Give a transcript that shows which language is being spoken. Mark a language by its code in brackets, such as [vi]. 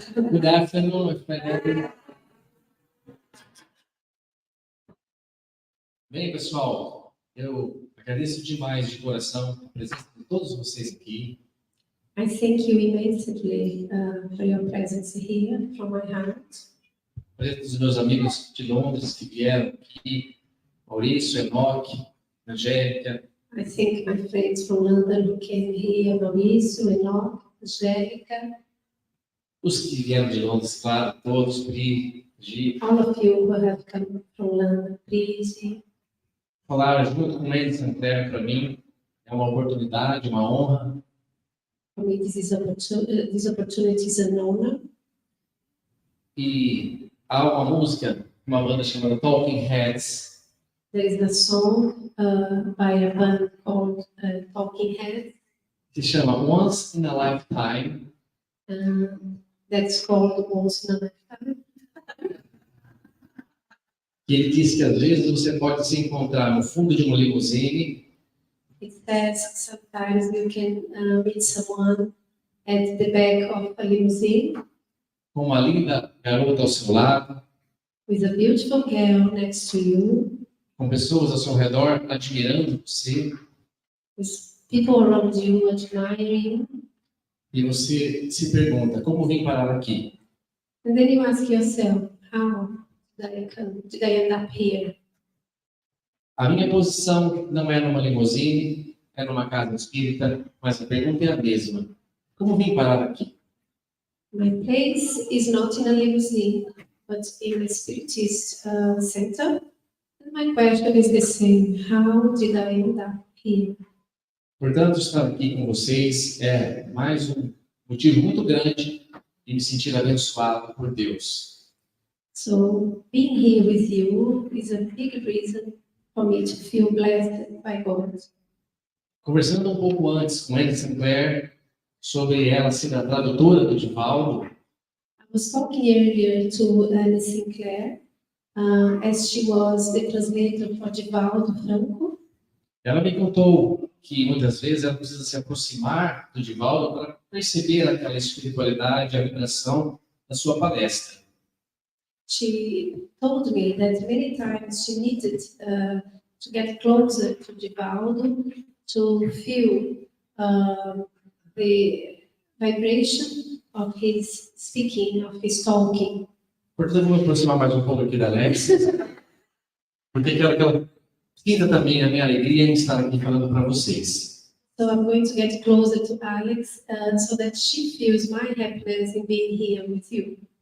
[en] Good afternoon, everybody. [pt] Bem, pessoal, eu agradeço demais de coração a presença de todos vocês aqui. [en] I thank you immensely for your presence here from my heart. [pt] A presença dos meus amigos de Londres que vieram aqui, Maurício, Enoque, Angélica. [en] I thank my friends from London who came here, Maurício, Enoque, Angélica. [pt] Os que vieram de Londres, claro, todos, Pri, Gi. [en] All of you who have come from London, please. [pt] Falar junto com eles, Sinclair, para mim, é uma oportunidade, uma honra. [en] For me, this opportunity is an honor. [pt] E há uma música, uma banda chamada Talking Heads. [en] There is a song by a band called Talking Heads. [pt] Que chama Once in a Lifetime. [en] That's called Once in a Lifetime. [pt] E ele diz que às vezes você pode se encontrar no fundo de uma limusine. [en] It says sometimes you can meet someone at the back of a limousine. [pt] Com uma linda garota ao seu lado. [en] With a beautiful girl next to you. [pt] Com pessoas ao seu redor admirando você. [en] With people around you admiring. [pt] E você se pergunta, como vim parar aqui? [en] And then you ask yourself, how did I end up here? [pt] A minha posição não é numa limusine, é numa casa espírita, mas a pergunta é a mesma. Como vim parar aqui? [en] My place is not in a limousine, but in a spiritist center. And my question is the same. How did I end up here? [pt] Portanto, estar aqui com vocês é mais um motivo muito grande de me sentir abençoado por Deus. [en] So, being here with you is a big reason for me to feel blessed by God. [pt] Conversando um pouco antes com Anne Sinclair sobre ela ser a tradutora do Divaldo. [en] I was talking earlier to Anne Sinclair, as she was the translator for Divaldo Franco. [pt] Ela me contou que muitas vezes ela precisa se aproximar do Divaldo para perceber aquela espiritualidade, a vibração da sua palestra. [en] She told me that many times she needed to get closer to Divaldo to feel the vibration of his speaking, of his talking. [pt] Portanto, eu vou me aproximar mais um pouco aqui da Alex, porque quero que ela sinta também a minha alegria em estar aqui falando para vocês. [en] So I'm going to get closer to Alex so that she feels my happiness in being here with you.